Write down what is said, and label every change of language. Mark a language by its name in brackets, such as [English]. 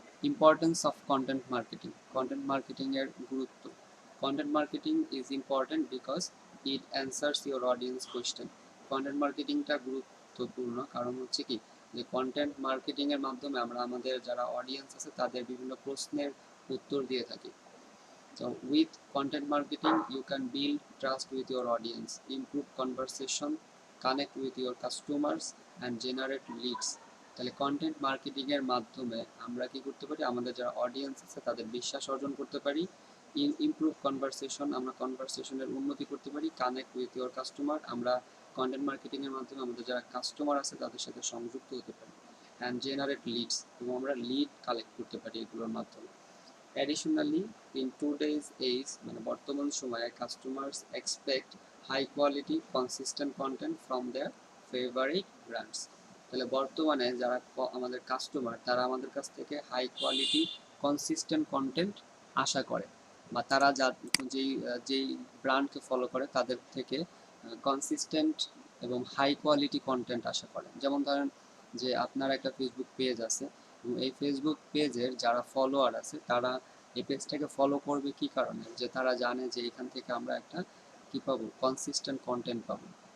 [English] importance of content marketing, [Bangla] content marketing এর গুরুত্ব। [English] Content marketing is important because it answers your audience question. [Bangla] Content মার্কেটিংটা গুরুত্বপূর্ণ কারণ হচ্ছে কি, যে কন্টেন্ট মার্কেটিং এর মাধ্যমে আমরা আমাদের যারা অডিয়েন্স আছে তাদের বিভিন্ন প্রশ্নের উত্তর দিয়ে থাকি। [English] So with content marketing, you can build trust with your audience, improve conversation, connect with your customers and generate leads. [Bangla] তাহলে কন্টেন্ট মার্কেটিং এর মাধ্যমে আমরা কি করতে পারি, আমাদের যারা অডিয়েন্স আছে তাদের বিশ্বাস অর্জন করতে পারি, [English] improve conversation, [Bangla] আমরা কনভারসেশনের উন্নতি করতে পারি, [English] connect with your customer, [Bangla] আমরা কন্টেন্ট মার্কেটিং এর মাধ্যমে আমাদের যারা কাস্টমার আছে তাদের সাথে সংযুক্ত হতে পারি, [English] and generate leads, [Bangla] এবং আমরা লিড কালেক্ট করতে পারি এগুলোর মাধ্যমে। [English] Additionally, in today's age, [Bangla] মানে বর্তমান সময়ে [English] customers expect high quality, consistent content from their favorite brands. [Bangla] তাহলে বর্তমানে যারা আমাদের কাস্টমার, তারা আমাদের কাছ থেকে হাই কোয়ালিটি, কনসিস্টেন্ট কন্টেন্ট আশা করে, বা তারা যেই ব্র্যান্ডকে ফলো করে তাদের থেকে কনসিস্টেন্ট এবং হাই কোয়ালিটি কন্টেন্ট আশা করে। যেমন ধরেন যে আপনার একটা ফেসবুক পেজ আছে, এই ফেসবুক পেজের যারা ফলোয়ার আছে তারা এই পেজটাকে ফলো করবে কি কারণে, যে তারা জানে যে এখান থেকে আমরা একটা কি পাবো, কনসিস্টেন্ট কন্টেন্ট পাবো।